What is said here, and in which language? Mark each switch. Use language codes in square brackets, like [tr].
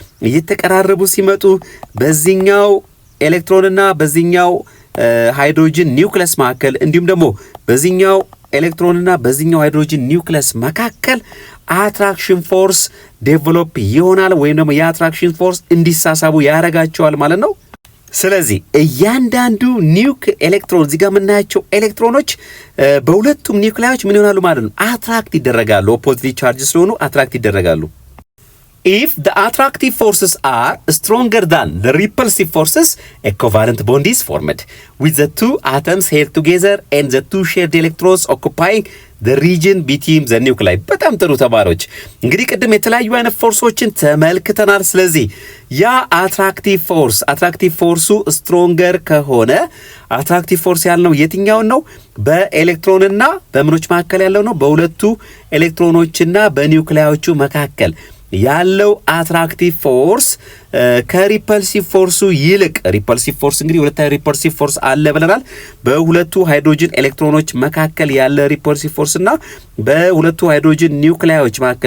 [am] እየተቀራረቡ ሲመጡ በዚህኛው ኤሌክትሮንና በዚህኛው ሃይድሮጅን ኒውክለስ መካከል እንዲሁም ደግሞ በዚህኛው ኤሌክትሮንና በዚህኛው ሃይድሮጅን ኒውክለስ መካከል አትራክሽን ፎርስ ዴቨሎፕ ይሆናል ወይም ደግሞ የአትራክሽን ፎርስ እንዲሳሳቡ ያደርጋቸዋል ማለት ነው። ስለዚህ እያንዳንዱ ኒውክ ኤሌክትሮን እዚህ ጋር የምናያቸው ኤሌክትሮኖች በሁለቱም ኒውክላዮች ምን ይሆናሉ ማለት ነው? አትራክት ይደረጋሉ። ኦፖዚቲቭ ቻርጅ ስለሆኑ አትራክት ይደረጋሉ። [en] If the attractive forces are stronger than the repulsive forces, a covalent bond is formed, with the two atoms held together and the two shared electrons occupying the region between the nuclei. [am] በጣም ጥሩ ተማሪዎች፣ እንግዲህ ቅድም የተለያዩ አይነት ፎርሶችን ተመልክተናል። ስለዚህ ያ አትራክቲቭ ፎርሱ ስትሮንገር ከሆነ አትራክቲቭ ፎርስ ያልነው የትኛውን ነው? በኤሌክትሮንና በምኖች መካከል ያለው ነው። በሁለቱ ኤሌክትሮኖችና በኒውክሊያዎቹ መካከል ያለው አትራክቲቭ ፎርስ ከሪፐልሲቭ ፎርሱ ይልቅ ሪፐልሲቭ ፎርስ እንግዲህ ሁለት ሪፐልሲቭ ፎርስ አለ ብለናል። በሁለቱ ሃይድሮጅን ኤሌክትሮኖች መካከል ያለ ሪፐልሲቭ ፎርስ እና በሁለቱ ሃይድሮጅን ኒውክሊየሶች